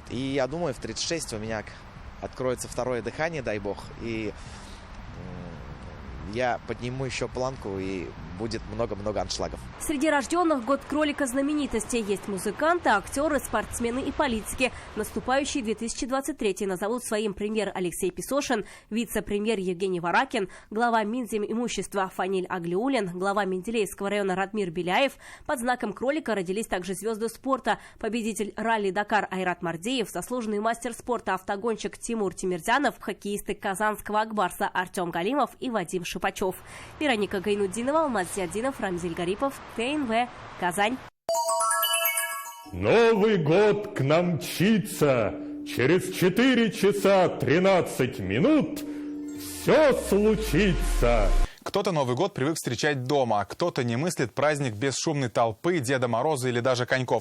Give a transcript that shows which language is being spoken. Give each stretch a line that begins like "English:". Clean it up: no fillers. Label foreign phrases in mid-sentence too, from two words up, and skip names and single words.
Russian: И я думаю, в 36 у меня откроется второе дыхание, дай бог. И я подниму еще планку и будет много-много аншлагов. Среди рожденных год кролика знаменитостей есть музыканты, актеры, спортсмены и политики. Наступающий 2023 назовут своим премьер Алексей Песошин, вице-премьер Евгений Варакин, глава Минзимимущества Фаниль Аглиулин, глава Менделеевского района Радмир Беляев. Под знаком кролика родились также звезды спорта. Победитель ралли «Дакар» Айрат Мардеев, заслуженный мастер спорта автогонщик Тимур Тимирзянов, хоккеисты казанского «Акбарса» Артем Галимов и Вадим Шипачев. Вероника Гайнуддинова, Алмаз Зиаддинов, Рамзиль Гарипов, ТНВ, Казань. Новый год к нам мчится. Через 4 часа 13 минут все случится. Кто-то Новый год привык встречать дома, кто-то не мыслит праздник без шумной толпы, Деда Мороза или даже коньков.